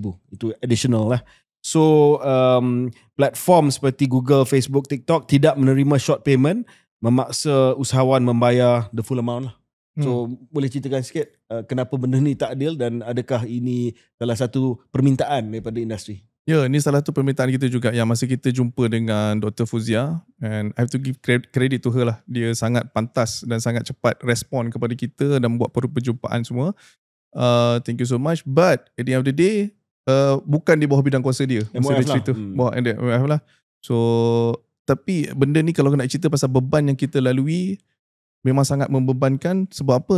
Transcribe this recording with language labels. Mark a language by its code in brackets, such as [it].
[ms] Itu additional lah. So platform seperti Google, Facebook, TikTok tidak menerima short payment, memaksa usahawan membayar [en] the full amount lah. [ms] So boleh ceritakan sikit kenapa benda ni tak adil dan adakah ini salah satu permintaan daripada industri? Ya, ini salah satu permintaan kita juga yang masa kita jumpa dengan Dr. [en] Fuzia, and I have to give credit to her lah. [ms] Dia sangat pantas dan sangat cepat respon kepada kita dan buat perjumpaan semua. [en] Thank you so much. But at the end of the day, [ms] bukan di bawah bidang kuasa dia. MOF lah. Bawah MOF lah. So, tapi benda ni kalau nak cerita pasal beban yang kita lalui, memang sangat membebankan. Sebab apa?